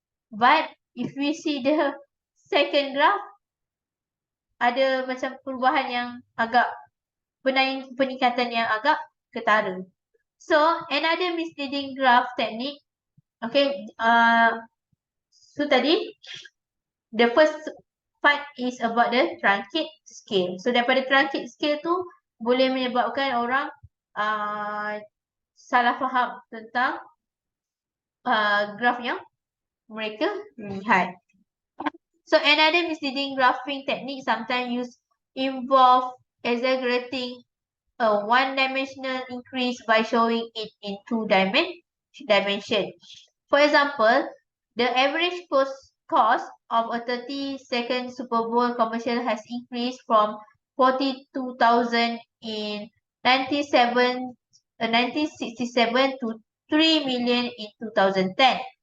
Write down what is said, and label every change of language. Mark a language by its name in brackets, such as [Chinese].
[English] But if we see the second graph, [Malay] ada macam perubahan yang agak peningkatan yang agak ketara. [English] So, another misleading graph technique. Okay, so tadi, the first part is about the truncate scale. [Malay] So, daripada truncate scale tu, boleh menyebabkan orang salah faham tentang graf yang mereka lihat. [English] So, another misleading graphing technique sometimes involve exaggerating a one-dimensional increase by showing it in two dimensions. For example, the average cost of a 30-second Super Bowl commercial has increased from 42,000 in 1967 to 3 million in 2010.